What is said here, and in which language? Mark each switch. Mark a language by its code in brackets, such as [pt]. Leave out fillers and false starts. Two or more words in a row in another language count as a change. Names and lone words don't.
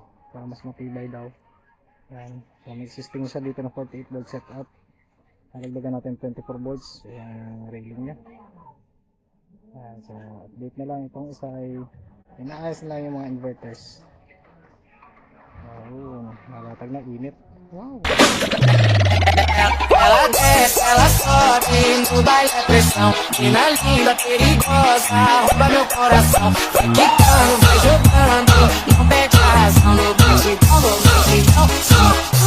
[tl] Para mas matibay daw. Yan. So, may existing siya dito na [en] 48 volt setup. [tl] Nalagdagan natin 24 volts yung railing niya. Yan. So, update na lang. Itong isa ay inaayos na lang yung mga inverters. Oh, nalatag na init. Wow! [pt] Ela desce, ela sobe no baile a pressão. Mina linda, perigosa, rouba meu coração. Vai quicando, vai jogando, não perde a razão. No batidão,